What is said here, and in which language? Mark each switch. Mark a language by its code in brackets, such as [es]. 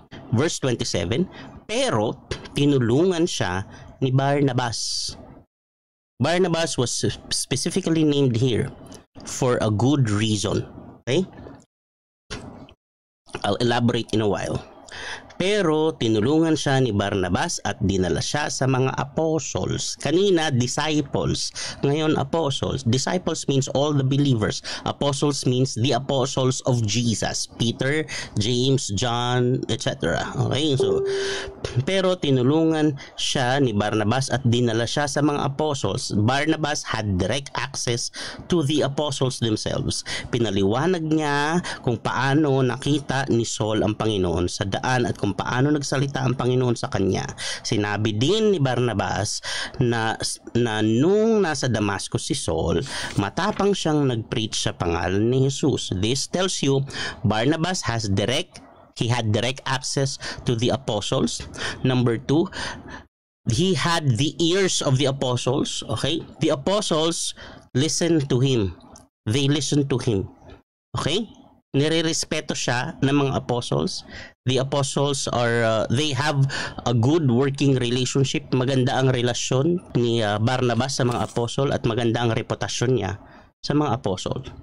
[tl] Verse 27, pero tinulungan siya ni Barnabas. [en] Barnabas was specifically named here for a good reason. Okay? I'll elaborate in a while. [tl] Pero tinulungan siya ni Barnabas at dinala siya sa mga apostles. Kanina, disciples. Ngayon, apostles. [en] Disciples means all the believers. Apostles means the apostles of Jesus. Peter, James, John, etc. Okay? [tl] So, pero tinulungan siya ni Barnabas at dinala siya sa mga apostles. [en] Barnabas had direct access to the apostles themselves. [tl] Pinaliwanag niya kung paano nakita ni Saul ang Panginoon sa daan at kung paano nagsalita ang Panginoon sa kanya. Sinabi din ni Barnabas na nung nasa Damascus si Saul, matapang siyang nag-preach sa pangalan ni Jesus. [en] This tells you Barnabas he had direct access to the apostles. Number 2, he had the ears of the apostles. Okay? The apostles listened to him. They listened to him. Okay? [tl] Nire-respeto siya ng mga apostles. [en] The apostles they have a good working relationship. [tl] Maganda ang relasyon ni Barnabas sa mga apostol at maganda ang reputasyon niya sa mga apostol.